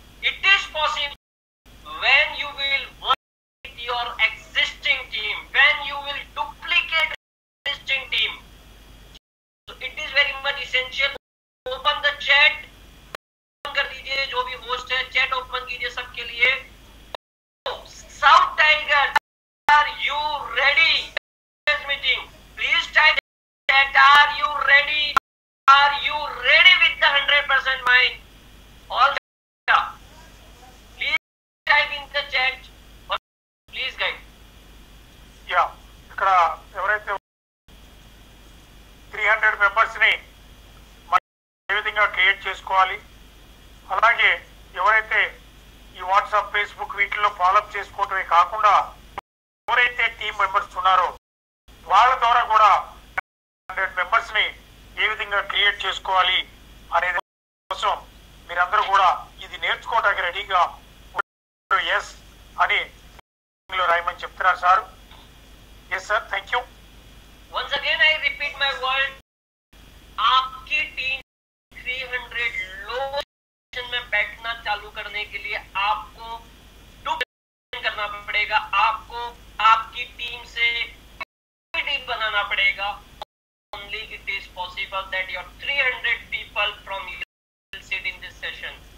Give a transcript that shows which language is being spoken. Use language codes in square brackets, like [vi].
[en] It is possible when you will work with your existing team, when you will duplicate existing team. So it is very much essential. Open the chat, [hi] कर दीजिए, जो भी host है chat open कीजिए सबके लिए. [en] South tiger, are you ready? Meeting please type chat, are you ready? Are you ready with the 100% mind? All please type in the chat, please guide. [te] Yeah, ఇక్కడ ఎవరైతే 300 మెంబర్స్ ని ఏ విధంగా create చేసుకోవాలి, అలాగే ఎవరైతే ఈ వాట్సాప్, ఫేస్బుక్ వీటిల్లో follow up చేసుకోవటమే కాకుండా ఎవరైతే టీమ్ మెంబర్స్ ఉన్నారో వాళ్ళ ద్వారా కూడా 100 మెంబర్స్ ని ఏ విధంగా క్రియేట్ చేసుకోవాలి అనేది కోసం మీరందరూ కూడా ఇది నేర్చుకోవడానికి రెడీగా ఎస్ అని రాయమని చెప్తున్నారు sir. Yes sir, thank you. [en] Once again I repeat my word, [hi] आपकी टीम 300 लोग में बैठना चालू करने के लिए आपको करना पड़ेगा, आपको आपकी टीम से बनाना पड़ेगा. [en] Only it is possible that your 300 people from you will sit in this session.